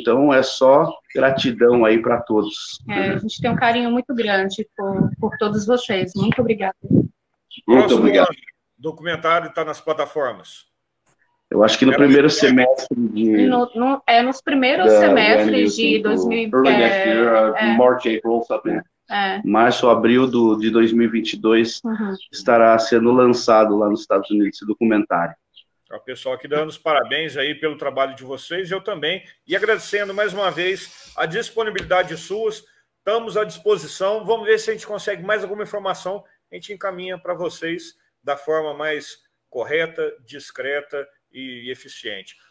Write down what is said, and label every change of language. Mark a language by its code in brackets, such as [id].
[pt] Então é só gratidão aí para todos. A gente tem um carinho muito grande por todos vocês. Muito obrigada. Muito obrigado. O documentário está nas plataformas. Eu acho que no primeiro semestre de... nos primeiros semestres de 2020. [en] Early next year, March, April, something. [pt] Março, abril de 2022, estará sendo lançado lá nos Estados Unidos esse documentário. O pessoal aqui dando os parabéns aí pelo trabalho de vocês, eu também, e agradecendo mais uma vez a disponibilidade suas. Estamos à disposição, vamos ver se a gente consegue mais alguma informação, a gente encaminha para vocês da forma mais correta, discreta e eficiente.